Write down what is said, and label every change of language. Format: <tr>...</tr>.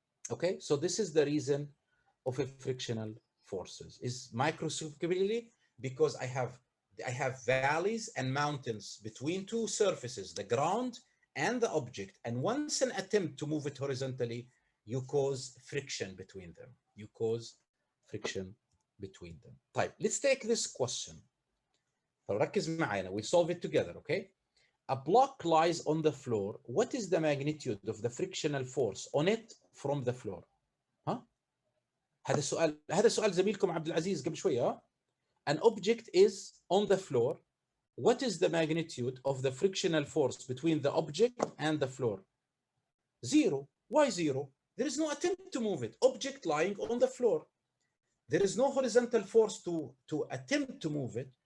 <en>Okay, so this is the reason of a frictional forces is microscopically because I have valleys and mountains between two surfaces, the ground and the object, and once an attempt to move it horizontally, you cause friction between them. You cause friction between them.</en> <ar>طيب,</ar> <en>let's take this question.</en> <ar>فركز معانا.</ar> <en>We solve it together, okay? A block lies on the floor. What is the magnitude of the frictional force on it from the floor?</en> <ar>ها؟ هذا سؤال زميلكم عبد العزيز قبل شوية.</ar> <en>An object is on the floor. What is the magnitude of the frictional force between the object and the floor? 0. Why 0? There is no attempt to move it. Object lying on the floor. There is no horizontal force to attempt to move it.</en>